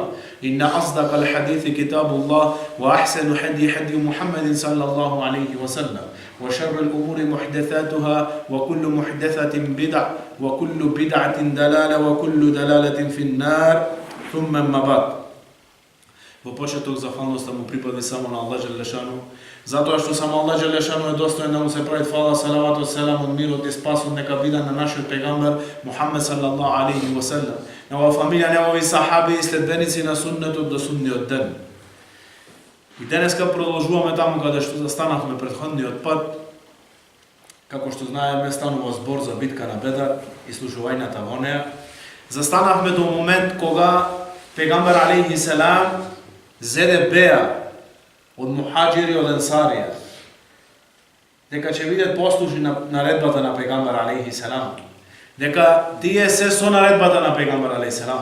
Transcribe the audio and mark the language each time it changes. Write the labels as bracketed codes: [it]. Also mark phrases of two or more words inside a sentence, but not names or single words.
[ar] إن أصدق الحديث كتاب الله وأحسن حدي محمد صلى الله عليه وسلم وشر الأمور محدثاتها وكل محدثة بدع وكل بدعة دلالة وكل دلالة في النار ثم أما بعد. [mk] Во почеток захвалноста му припади само на Аллах Джелешану, затоа што само Аллах Джелешану е достоен да му се прави фала, салаватот, селамот, мирот и спасот нека биде на нашиот пегамбер Мухаммед [ar] صلى الله عليه وسلم, [mk] негова фамилија, негови сахаби и следбеници на суннетот до судниот ден. И денеска продолжуваме таму каде што застанавме претходниот пат. Како што знаеме, станува збор за битка на Бедар и слушувањата во неа. Застанавме до момент кога пегамбер [ar] عليه السلام [mk] зеде беа од мухаџири од ансарија, дека ќе бидат послушни на наредбата на пегамбер [ar] عليه السلام, [mk] дека тие се со наредбата на пегамбер [ar] عليه السلام.